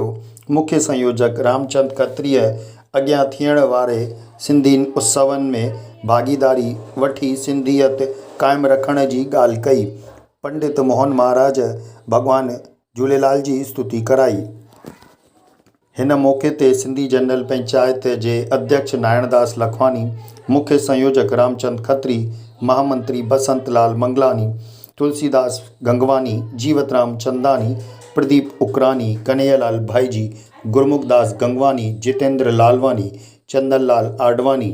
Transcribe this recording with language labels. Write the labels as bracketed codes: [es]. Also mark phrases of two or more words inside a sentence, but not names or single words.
[sd] मुख्य संयोजक रामचंद खत्रीअ अॻियां थियण वारे सिंधी उत्सवनि में भागीदारी वठी सिंधियत क़ाइमु रखण जी ॻाल्हि कई। पंडित मोहन महाराज भॻवान झूलेलाल जी स्तुति कराई। हिन मौक़े ते सिंधी जनरल पंचायत जे अध्यक्ष नारायणदास लखवानी, मुख्य संयोजक रामचंद खत्री, महामंत्री बसंत लाल मंगलानी, तुलसीदास गंगवानी, जीवतराम चंदानी, प्रदीप उकरानी, कन्हैयालाल भाईजी, गुरमुखदास गंगवानी, जितेंद्र लालवानी, चंदनलाल आडवानी,